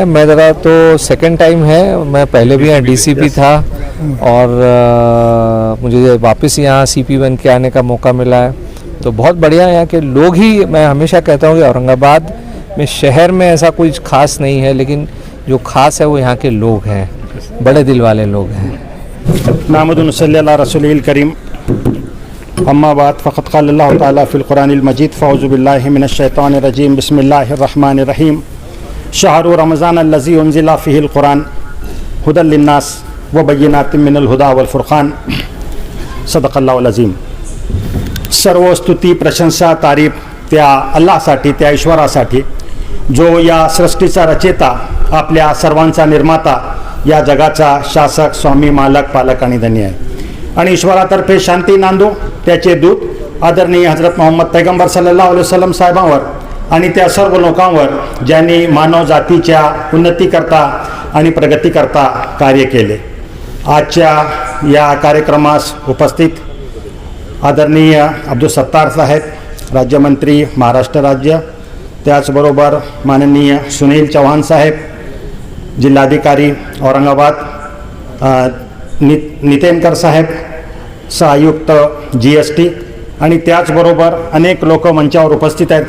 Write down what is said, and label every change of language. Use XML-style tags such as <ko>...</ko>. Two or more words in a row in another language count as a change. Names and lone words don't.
<hi>मेरा तो</hi> <en>second time</en> <hi>है, मैं पहले भी यहाँ DCP था और मुझे वापस यहाँ CP बन के आने का मौका मिला है. तो बहुत बढ़िया यहाँ के लोग ही, मैं हमेशा कहता हूँ कि औरंगाबाद में शहर में ऐसा कुछ खास नहीं है, लेकिन जो खास है वो यहाँ के लोग हैं, बड़े दिल वाले लोग हैं.</hi> <ar>نحمده صلى الله عليه الرسول الكريم أما بعد فقد قال الله تعالى في القرآن المجيد فأعوذ بالله من الشيطان الرجيم بسم الله الرحمن الرحيم شهر رمضان الذي أنزل فيه القرآن هدى للناس وبينات من الهدى والفرقان صدق الله العظيم.</ar> <mr>सर्व स्तुती, प्रशंसा, तारीफ त्या अल्लाहसाठी, त्या ईश्वरासाठी जो या सृष्टीचा रचेता, आपल्या सर्वांचा निर्माता, या जगाचा शासक, स्वामी, मालक, पालक आणि धनी आहे. आणि ईश्वरातर्फे शांती नांदो त्याचे दूत आदरणीय हजरत मोहम्मद पैगंबर</mr> <ar>صلى الله عليه وسلم</ar> <mr>साहेबांवर आणि त्या सर्व लोकांवर ज्यांनी मानव जातीच्या उन्नतीकरता आणि प्रगतीकरता कार्य केले. आजच्या या कार्यक्रमास उपस्थित आदरणीय अब्दुल सत्तार साहेब, राज्यमंत्री महाराष्ट्र राज्य, त्याचबरोबर माननीय सुनील चव्हाण साहेब, जिल्हाधिकारी औरंगाबाद, नितेनकर साहेब, सहआयुक्त GST आणि त्याचबरोबर अनेक लोक मंचावर उपस्थित आहेत.</mr>